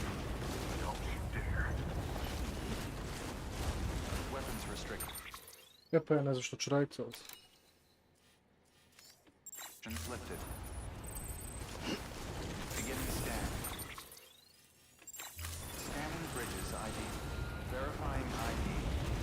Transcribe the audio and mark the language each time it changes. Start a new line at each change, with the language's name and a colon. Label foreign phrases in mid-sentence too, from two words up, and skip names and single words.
English: Don't you dare. Weapons restricted.
Croatian: Ja pa ja ne znam što ću raditi ovdje.
English: Restrictions lifted. Beginning scan. Scanning bridges ID. Verifying ID.